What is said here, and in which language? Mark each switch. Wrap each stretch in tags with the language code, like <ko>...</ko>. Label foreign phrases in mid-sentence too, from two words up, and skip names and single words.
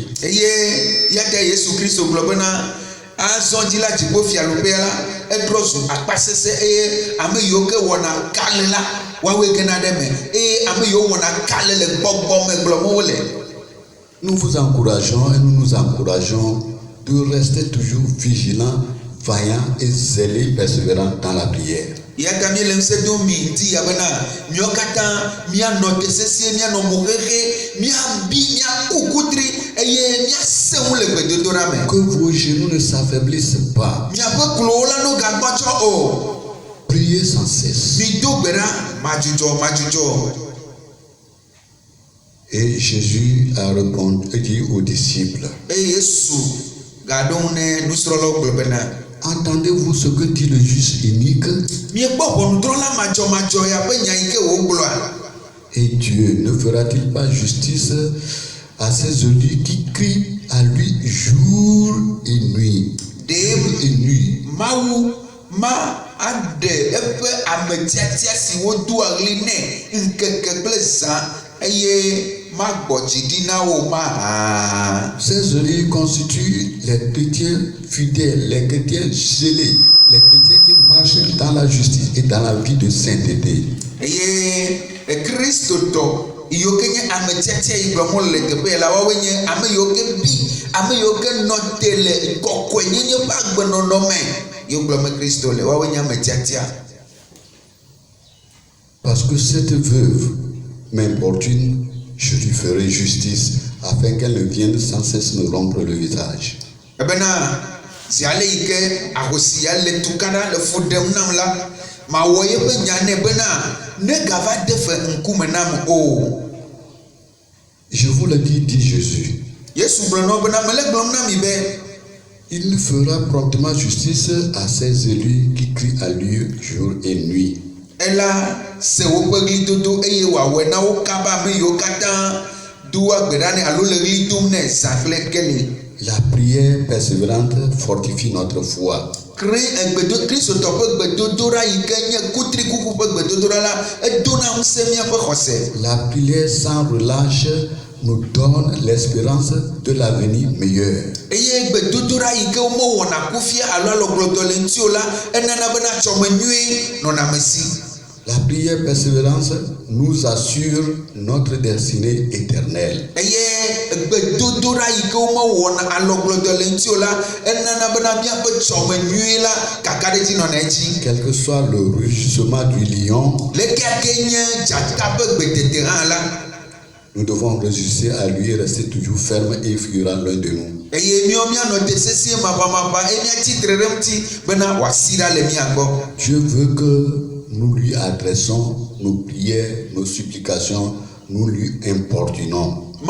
<ee>Eye yata Yesu Kristo gblɔ bena azɔ dzi la dziƒofiaɖoƒea la edrɔ zu akpasese eye ame yiwo ke wɔna kale la woawoe gena ɖe me eye ame yiwo wɔna kale le gbɔgbɔ me gblɔm wole.</ee> <fr>Nous vous encourageons et nous nous encourageons de rester toujours vigilants, vaillants et zélés, persévérants dans la prière.</fr> <ee>Yaka mi le ŋusẽ dom mi ŋuti ya bena míawo katã míanɔ te sesie míanɔ mo xexe míabi míaku kutri eye míasẽ ŋu le gbedodoɖa me.</ee> <fr>Que vos genoux ne s'affaiblissent pas.</fr> <ee>Miaƒe klowo la no gagbɔtsɔ o.</ee> <fr>Priez sans cesse.</fr> <ee>Mi do gbe ɖa madzudzɔ.</ee> <fr>Et Jésus a répondu et dit aux disciples,</fr> <ee>Eye Yesu gaɖo ŋu ne nusrɔ̃lawo gblɔ bena</ee> <fr>entendez-vous ce que dit le juge inique?</fr> <ee>miekpɔ ʋɔnudrɔ̃la madzɔmadzɔ ya ƒe nya yi ke wògblɔa.</ee> <fr>Et Dieu ne fera-t-il pas justice à ces élus qui crient à lui jour et nuit?</fr> <ee>Mawu ma aɖe eƒe ame tiatia siwo do aɣli nɛ ŋkeke kple zã eye magbɔ dzi ɖi na wo mahã.</ee> <fr>Ces élus constituent les chrétiens fidèles, les chrétiens zélés, les chrétiens qui marchent dans la justice et dans la vie de sainteté.</fr> <ee>Eye kristotɔ yiwo ke nye ame tiatia yi gblɔm wole le teƒe la woawoe nye ame yiwo ke bi ame yiwo ke nɔ te le kɔkɔenyenye ƒe agbenɔnɔ me yiwo gblɔm be Kristo le woawoe nye ame tiatia.</ee> <fr>Parce que cette veuve m'importune, je lui ferai justice afin qu'elle ne vienne sans cesse me rompre le visage.</fr> <ee>Ebena zi ale yi ke ahosia le tukaɖa le fu ɖem nam la mawɔ yeƒe nya nɛ bena ne gava de fe ŋkume nam o.</ee> <fr>Je vous le dis, dit Jésus.</fr> <ee>Yesu gblɔ na wo bena mele gblɔm na mi be</ee> <fr>il fera promptement justice à ces élus qui crient à lui jour et nuit.</fr> <ee>Ela se woƒe ɣlidodo eye wòawɔe na wo kaba ame yiwo katã do agbe ɖa nɛ alo le ɣli dom nɛ zã kple keli.</ee> <fr>La prière persévérante fortifie notre foi.</fr> <ee>Kristotɔ ƒe gbedodoɖa yi ke nye kutrikuku ƒe gbedodoɖa la edona ŋusẽ míaƒe xɔse.</ee> <fr>La prière sans relâche nous donne l'espérance de l'avenir meilleur.</fr> <ee>Eye gbedodoɖa yi ke womewɔna kufia alo alɔgblɔdɔ le ŋuti o la enana bena tsɔme nyui nɔna me si.</ee> <fr>La prière persévérance nous assure notre destinée éternelle.</fr> <ee>Eye gbedodoɖa yi ke womewɔna alɔgblɔdɔ le ŋuti o la enana bena míaƒe tsɔme nyui la kaka ɖe dzi nɔna edzi.</ee> <fr>Quel que soit le rugissement du lion,</fr> <ee>leke ake nye dzata ƒe gbedede hã la,</ee> <fr>Nous devons résister à lui et rester toujours ferme et il fuira l'un de nous. Dieu veut que nous lui adressons nos prières, nos supplications, nous lui importunons.</fr>